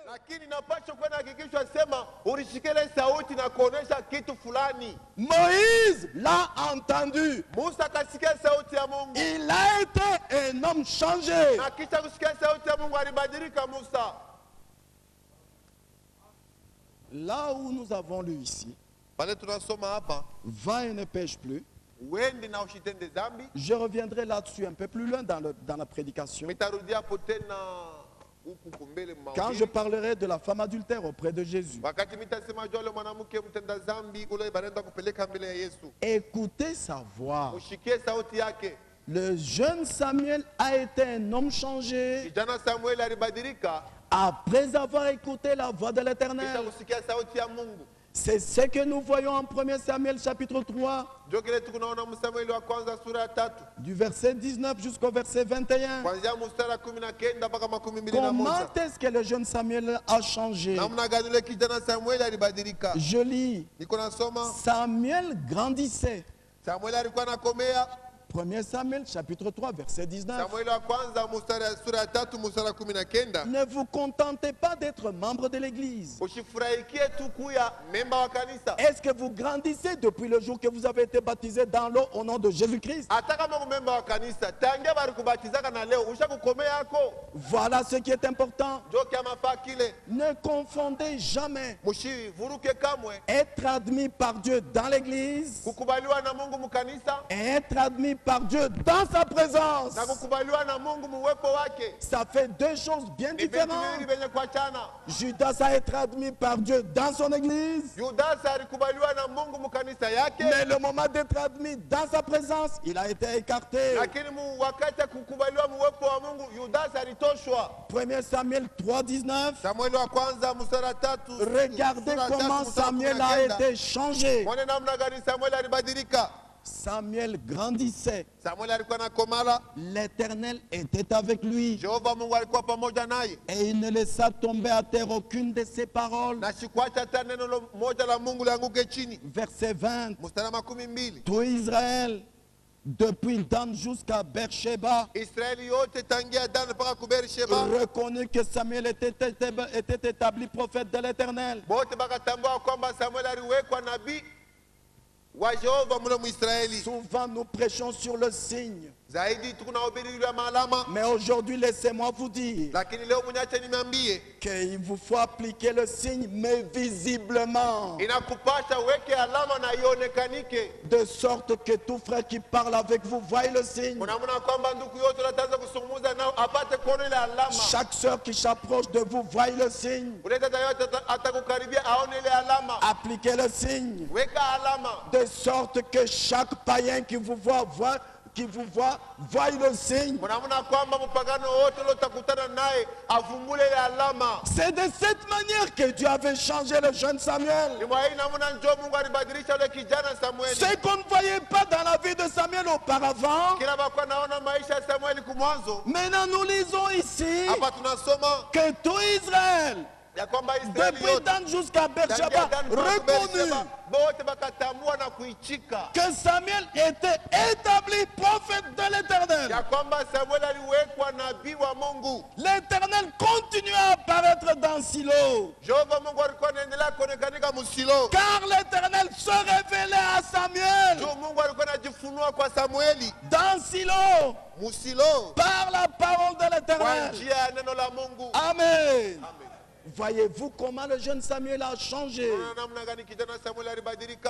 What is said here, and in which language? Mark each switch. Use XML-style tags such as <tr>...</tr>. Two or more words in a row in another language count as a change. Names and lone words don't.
<sw>lakini napaswa kuwa hakikisho sema ulishikele sauti na kuonesha kitu fulani.</sw> <fr>Moïse l'a entendu.</fr> <sw>Musa akasikia sauti ya Mungu.</sw> <fr>Il a été un homme changé.</fr> <sw>Na kisha kusikia sauti ya Mungu alibadilika Musa.</sw> <fr>Là où nous avons lu ici,</fr> <sw>Pale tunasoma hapa,</sw> <fr>va et ne pêche plus.</fr> <sw>uende na ushitende dhambi.</sw> <fr>Je reviendrai là-dessus un peu plus loin dans la prédication.</fr> <sw>Mitarudia hapo tena huku kumbele</sw> <fr>Quand je parlerai de la femme adultère auprès de Jésus.</fr> <sw>wakati mitasema juu yule mwanamke mtenda dhambi ule banaenda kupeleka mbele ya Yesu.</sw> <fr>Écoutez sa voix.</fr> <sw>Ushikie sauti yake.</sw> <fr>Le jeune Samuel a été un homme changé</fr> <sw>Kijana Samuel alibadilika</sw> <fr>après avoir écouté la voix de</fr> <sw>kisha</sw> <fr>l'Éternel.</fr> <sw>kusikia sauti ya Mungu.</sw> <fr>C'est ce que nous voyons en 1 Samuel chapitre 3,</fr> <sw>Ndio kile tunaona Samueli wa kwanza sura ya 3</sw> <fr>du verset 19 jusqu'au verset 21.</fr> <sw>kuanzia mstari 19 mpaka 21.</sw> <fr>Comment est-ce que le jeune Samuel a changé?</fr> <sw>Namna gani yule kijana Samueli alibadilika?</sw> <fr>Je lis,</fr> <sw>Niko nasoma</sw> <fr>Samuel grandissait.</fr> <sw>Samueli alikuwa anakomea.</sw> <fr>1 Samuel chapitre 3 verset 19.</fr> <sw>Samueli wa kwanza mstari sura ya 3 mstari 19.</sw> <fr>Ne vous contentez pas d'être membre de l'église.</fr> <sw>Usifurahikie tu kuya memba wa kanisa.</sw> <fr>Est-ce que vous grandissez depuis le jour que vous avez été baptisé dans l'eau au nom de Jésus-Christ?</fr> <sw>Hata kama memba wa kanisa tangia bali kubatizaka na leo ushakukomea yako.</sw> <fr>Voilà ce qui est important.</fr> <sw>Ndio kama fakile.</sw> <fr>Ne confondez jamais</fr> <sw>Mushivuruke kamwe</sw> <fr>être admis par Dieu dans l'église</fr> <sw>kukubaliwa na Mungu mkanisa</sw> <fr>et être admis par Dieu dans sa présence.</fr> <sw>na kukubaliwa na Mungu muwepo wake.</sw> <fr>Ça fait deux choses bien</fr> <sw>Ni vitu</sw> <fr>différentes.</fr> <sw>viwili vyenye kuachana.</sw> <fr>Judas a été admis par Dieu dans son église,</fr> <sw>Yudasi alikubaliwa na Mungu mkanisa yake,</sw> <fr>mais le moment d'être admis dans sa présence, il a été écarté.</fr> <sw>lakini wakati kukubaliwa muwepo wa Mungu Yudasi alitoshwa.</sw> <fr>1 Samuel 3:19.</fr> <sw>Samueli wa kwanza mstari wa 3.</sw> <fr>Regardez comment Samuel a été changé.</fr> <sw>Mwone namna gani Samueli alibadilika.</sw> <fr>Samuel grandissait.</fr> <sw>Samueli alikuwa na komala.</sw> <fr>L'Éternel était avec lui.</fr> <sw>Jehova Mungu alikuwa pamoja naye.</sw> <fr>Et il ne laissa tomber à terre aucune de ses paroles.</fr> <sw>Na sikuacha hata neno moja la Mungu lianguke chini.</sw> <fr>Verset 20.</fr> <sw>Mstari wa 12.</sw> <fr>Tout Israël, depuis Dan jusqu'à Beersheba,</fr> <sw>Israeli yote tangia Dan mpaka Beersheba</sw> <fr>reconnut que Samuel était établi prophète de l'Éternel.</fr> <sw>bote bakatambua kwamba Samueli aliwekwa nabii wa Jehova mule Mwisraeli.</sw> <fr>Souvent nous prêchons sur le signe.</fr> <sw>Zaidi tunahubiri ile maalama,</sw> <fr>Mais aujourd'hui, laissez-moi vous dire</fr> <sw>lakini leo mnyache nimeambie</sw> <fr>qu'il vous faut appliquer le signe, mais visiblement.</fr> <sw>inakupasha weke alama na ionekanike.</sw> <fr>De sorte que tout frère qui parle avec vous voie le signe.</fr> <sw>Unaona kwamba ndugu yote unataanza kusungumuza nao apate kuona ile alama.</sw> <fr>Chaque sœur qui s'approche de vous voie le signe.</fr> <sw>Ule dada yote atakukaribia aone ile alama.</sw> <fr>Appliquez le signe.</fr> <sw>Weka alama.</sw> <fr>De sorte que chaque païen qui vous voit voie le signe.</fr> <sw>Unaona kwamba mpagano wote leo utakutana naye avumbule ile alama.</sw> <fr>C'est de cette manière que Dieu avait changé le jeune Samuel.</fr> <sw>Ni mwa hii namna njoo Mungu alibadilisha yule kijana Samueli.</sw> <fr>Ce qu'on ne voyait pas dans la vie de Samuel auparavant.</fr> <sw>Kila bakwa naona maisha ya Samueli kumwanzo.</sw> <fr>Maintenant nous lisons ici</fr> <sw>Hapa tunasoma</sw> <fr>que tout Israël,</fr> <sw>ya kwamba Israeli</sw> <fr>depuis</fr> <sw>yote</sw> <fr>Dan jusqu'à Beersheba, reconnu</fr> <sw>bote bakatambua na kuichika</sw> <fr>que Samuel était établi prophète de l'Éternel.</fr> <sw>ya kwamba Samueli aliwekwa nabii wa Mungu.</sw> <fr>L'Éternel continue à apparaître dans Silo.</fr> <sw>Jehova Mungu alikuwa anaendelea kuonekanika Musilo.</sw> <fr>Car l'Éternel se révélait à Samuel</fr> <sw>Juu Mungu alikuwa anajifunua kwa Samueli</sw> <fr>dans Silo</fr> <sw>Musilo</sw> <fr>par la parole de</fr> <sw>kwa</sw> <fr>l'Éternel.</fr> <sw>njia ya neno la Mungu.</sw> <fr>Amen.</fr> <sw>Amen.</sw> <fr>Voyez-vous comment le jeune Samuel a changé?</fr> <sw>Tunaona namna gani kijana Samueli alibadilika.</sw>